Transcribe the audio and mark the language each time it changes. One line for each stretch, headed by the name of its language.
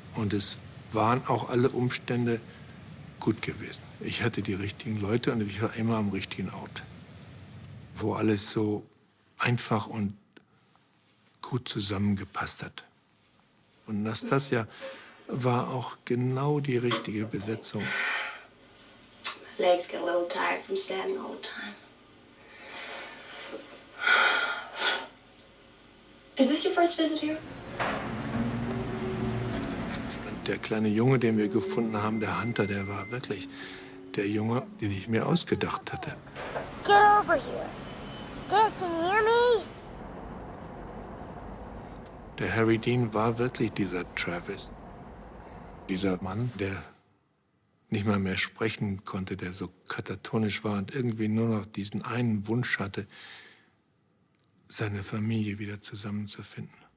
German: Und es waren auch alle Umstände gut gewesen. Ich hatte die richtigen Leute und ich war immer am richtigen Ort, wo alles so einfach und gut zusammengepasst hat. Und Nastassja war auch genau die richtige Besetzung.
English: My legs get a little tired from standing all the time. Is this your first visit here?
German: Und der kleine Junge, den wir gefunden haben, der Hunter, der war wirklich der Junge, den ich mir ausgedacht hatte.
English: Get over here. Dad, can you hear me?
German: Der Harry Dean war wirklich dieser Travis. Dieser Mann, der nicht mal mehr sprechen konnte, der so katatonisch war und irgendwie nur noch diesen einen Wunsch hatte, seine Familie wieder zusammenzufinden.